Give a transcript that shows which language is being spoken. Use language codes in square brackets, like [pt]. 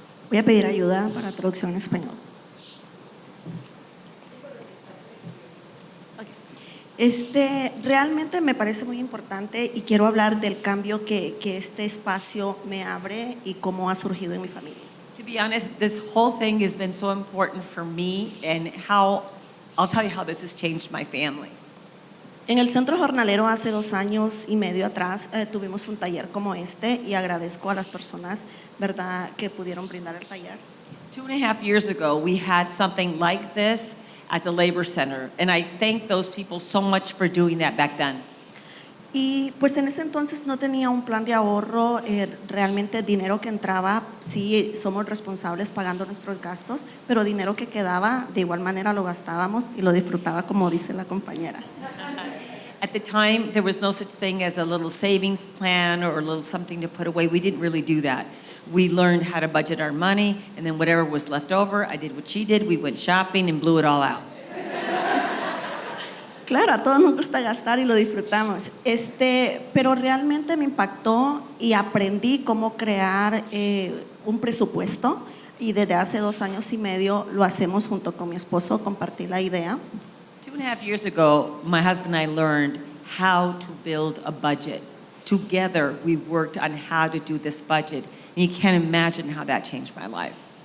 [es] Voy a pedir ayuda para traducción en español. Realmente me parece muy importante y quiero hablar del cambio que este espacio me abre y cómo ha surgido en mi familia. [en] To be honest, this whole thing has been so important for me and I'll tell you how this has changed my family. [es] En el Centro Jornalero hace 2 años y medio atrás tuvimos un taller como este y agradezco a las personas, ¿verdad?, que pudieron brindar el taller. [en] 2.5 years ago, we had something like this at the Labor Center, and I thank those people so much for doing that back then. [es] Y pues en ese entonces no tenía un plan de ahorro, realmente dinero que entraba, sí somos responsables pagando nuestros gastos, pero dinero que quedaba de igual manera lo gastábamos y lo disfrutaba como dice la compañera. [en] At the time, there was no such thing as a little savings plan or a little something to put away. We didn't really do that. We learned how to budget our money, and then whatever was left over, I did what she did. We went shopping and blew it all out. [es] Claro, a todos nos gusta gastar y lo disfrutamos. Pero realmente me impactó y aprendí cómo crear un presupuesto y desde hace 2 años y medio lo hacemos junto con mi esposo, compartí la idea. [en] 2.5 years ago, my husband and I learned how to build a budget. Together, we worked on how to do this budget. And you can't imagine how that changed my life.